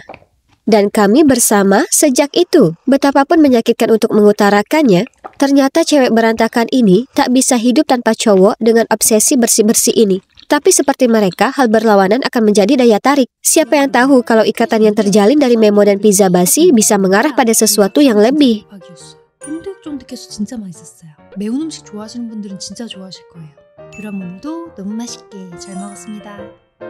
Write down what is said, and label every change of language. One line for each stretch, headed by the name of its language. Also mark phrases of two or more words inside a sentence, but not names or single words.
Indonesian: Dan kami bersama sejak itu. Betapapun menyakitkan untuk mengutarakannya, ternyata cewek berantakan ini tak bisa hidup tanpa cowok dengan obsesi bersih-bersih ini. Tapi seperti mereka, hal berlawanan akan menjadi daya tarik. Siapa yang tahu kalau ikatan yang terjalin dari memo dan pizza basi bisa mengarah pada sesuatu yang lebih.
Korean: 쫀득쫀득해서 진짜 맛있었어요. 매운 음식 좋아하시는 분들은 진짜 좋아하실 거예요. 유라모님도 너무 맛있게 잘 먹었습니다.